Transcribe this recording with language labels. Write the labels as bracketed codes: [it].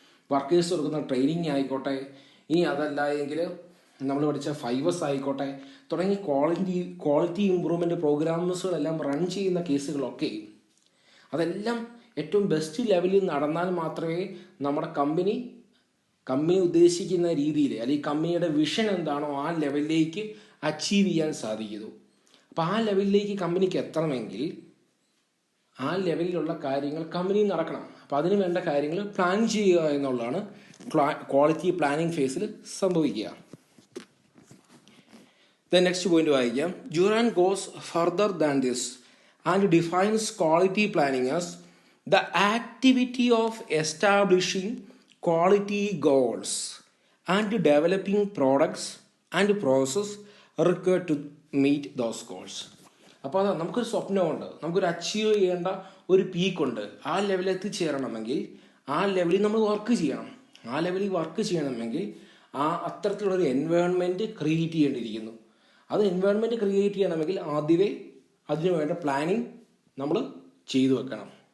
[ml] Workers കൊടുക്കുന്ന training ആയിക്കോട്ടെ, ഇനി അതല്ല എങ്കിൽ നമ്മൾ പഠിച്ച 5S ആയിക്കോട്ടെ, തുടങ്ങി ക്വാളിറ്റി ഇമ്പ്രൂവ്മെൻറ്റ് പ്രോഗ്രാംസുകളെല്ലാം റൺ ചെയ്യുന്ന കേസുകളൊക്കെ അതെല്ലാം ഏറ്റവും ബെസ്റ്റ് ലെവലിൽ നടന്നാൽ മാത്രമേ നമ്മുടെ കമ്പനി ഉദ്ദേശിക്കുന്ന രീതിയിൽ അല്ലെങ്കിൽ കമ്പനിയുടെ വിഷൻ എന്താണോ ആ ലെവലിലേക്ക് അച്ചീവ് ചെയ്യാൻ സാധിക്കൂ. അപ്പോൾ ആ ലെവലിലേക്ക് കമ്പനിക്ക് എത്തണമെങ്കിൽ ആ ലെവലിലുള്ള കാര്യങ്ങൾ കമ്പനിയിൽ നടക്കണം. അപ്പോൾ അതിന് വേണ്ട കാര്യങ്ങൾ പ്ലാൻ ചെയ്യുക എന്നുള്ളതാണ് ക്വാളിറ്റി പ്ലാനിങ് ഫേസിൽ സംഭവിക്കുക. [en] The next point [ml] വായിക്കാം. [en] Juran goes further than this and defines quality planning as the activity of establishing quality goals and developing products and process required to meet those goals. [ml] അപ്പോൾ അതാ നമുക്കൊരു സ്വപ്നമുണ്ട്, നമുക്കൊരു achieve ചെയ്യേണ്ട ഒരു പീക്കുണ്ട്. ആ ലെവലിൽ എത്തിച്ചേരണമെങ്കിൽ ആ ലെവലിൽ നമ്മൾ വർക്ക് ചെയ്യണം. ആ ലെവലിൽ വർക്ക് ചെയ്യണമെങ്കിൽ അത്തരത്തിലുള്ളൊരു എൻവയോൺമെൻറ്റ് ക്രിയേറ്റ് ചെയ്യേണ്ടിയിരിക്കുന്നു. അത് എൻവയോൺമെൻറ്റ് ക്രിയേറ്റ് ചെയ്യണമെങ്കിൽ ആദ്യമേ അതിനു വേണ്ട പ്ലാനിങ് നമ്മൾ ചെയ്തു വെക്കണം.